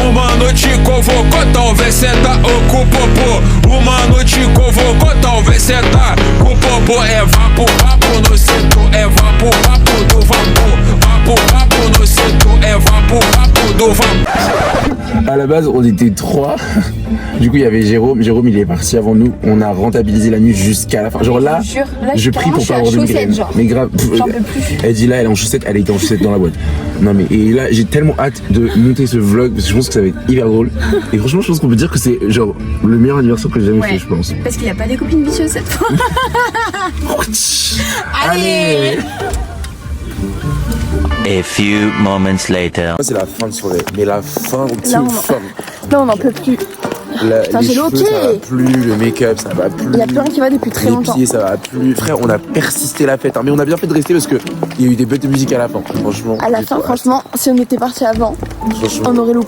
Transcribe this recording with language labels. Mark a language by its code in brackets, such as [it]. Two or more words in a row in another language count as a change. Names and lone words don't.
[pt] O mano te convocou, talvez cê tá com o popô. O mano te convocou, talvez cê tá com o popô. É vapor, papo no setor. É vapor, papo do vapor. Papo no setor. É vapor, papo do vapor. [fr] À la base, on était 3. Du coup, il y avait Jérôme. Jérôme, il est parti avant nous. On a rentabilisé la nuit jusqu'à la fin. Genre là, je prie pour pas avoir de migraine. Mais grave, elle dit là, elle est en chaussettes. Elle était en chaussettes dans la boîte. Non mais et là, j'ai tellement hâte de monter ce vlog parce que je pense que ça va être hyper drôle. Et franchement, je pense qu'on peut dire que c'est genre le meilleur anniversaire que j'ai jamais fait, je pense. Parce qu'il n'y a pas des copines vicieuses cette fois. Allez. [en] A few moments later. [fr] C'est la fin de soirée, mais la fin Là, on n'en peut plus. Putain, j'ai cheveux, ça va plus, le make-up, ça va plus. Il n'y a plus rien qui va depuis très longtemps. Les pieds, ça va plus. Frère, on a persisté la fête, hein, mais on a bien fait de rester parce que il y a eu des bêtes de musique à la fin, franchement. À la fin, franchement, si on était parti avant, on aurait loupé.